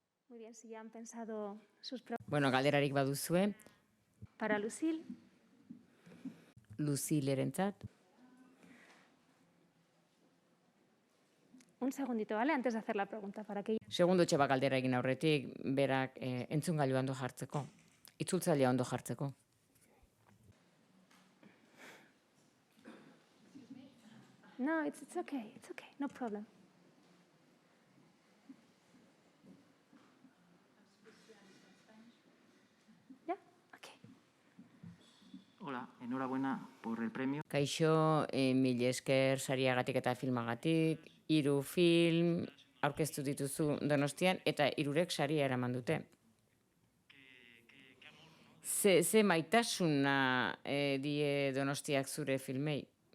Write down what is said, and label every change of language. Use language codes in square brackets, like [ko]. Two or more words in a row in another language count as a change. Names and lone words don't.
[es] Muy bien, si ya han pensado sus preguntas [eu] Bueno, galderarik baduzue, [es] para Lucille. [eu] Luzilerentzat. [es] Un segundito, ¿vale? Antes de hacer la pregunta, para que... [eu] Segundo txeba galdera egin aurretik, berak entzungailua ondo jartzeko. Itzultzailea ondo jartzeko. [en] No, it's okay, no problem. [es] ¿Ya? Ok. Hola, enhorabuena por el premio. [eu] Kaixo, mil esker sariagatik eta filmagatik, 3 film aurkeztu dituzu Donostian, eta 3 saria eraman dute. Ze maitasuna die Donostiak zure filmei?